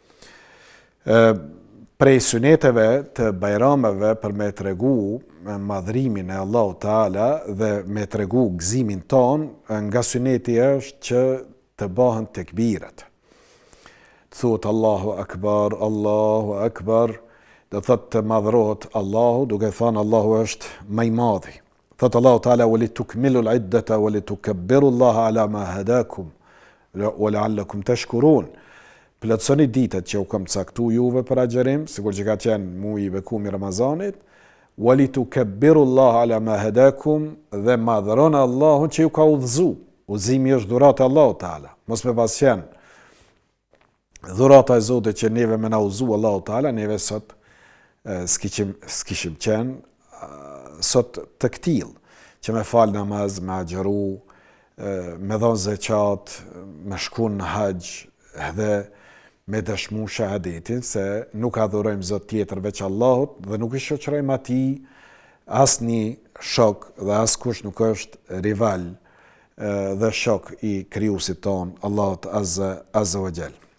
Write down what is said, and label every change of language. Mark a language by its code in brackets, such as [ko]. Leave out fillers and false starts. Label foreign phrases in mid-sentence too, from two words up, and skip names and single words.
[sq] Prej suneteve të bajrameve për me tregu madhrimin e Allahu Teala dhe me tregu gëzimin ton, nga suneti është që të bëhen tekbirat. Thuhet Allahu Akbar, Allahu Akbar, do thot të madhrohet Allahu, duke thënë Allahu është më i madhi. [ar] Thot Allahu Teala ولتكملوا العدة ولتكبروا الله على ما هداكم ولعلكم تشكرون. [sq] Plotësoni ditët që u kam caktu juve për agjerim, sikur që ka qenë muaji i bekuar i Ramazanit, [ar] ولتكبروا الله على ما هداكم, [sq] dhe madhroni Allahun që ju ka udhëzu. Udhëzimi është dhuratë e Allahut Teala. Mos me pas qenë dhurata e Zotit që neve me na udhëzu Allahu Teala, neve sot s'kishim qenë sot të këtill, që me fal namaz, me agjeru, me dhon zeqat, me shku në haxh dhe me dëshmu shahadetin se nuk adhurojmë Zot tjetër veç Allahut dhe nuk i shoqërojmë atij asnjë shok dhe askush nuk është rival dhe shok i krijuesit ton, Allahut [ar] عز وجل.